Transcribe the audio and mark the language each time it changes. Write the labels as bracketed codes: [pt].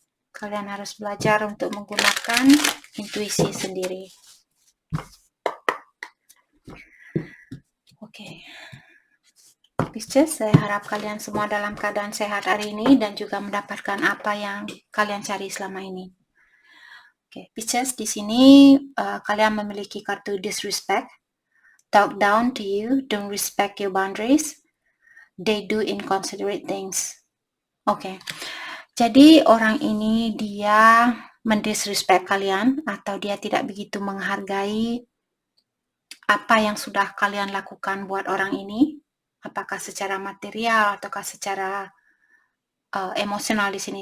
[id] Kalian harus belajar untuk menggunakan intuisi sendiri. Oke. Pisces, saya harap kalian semua dalam keadaan sehat hari ini dan juga mendapatkan apa yang kalian cari selama ini. Oke, Pisces, di sini kalian memiliki kartu [en] disrespect, talk down to you, don't respect your boundaries, they do inconsiderate things. [id] Oke, jadi orang ini dia mendisrespect kalian atau dia tidak begitu menghargai apa yang sudah kalian lakukan buat orang ini, apakah secara material ataukah secara emosional di sini.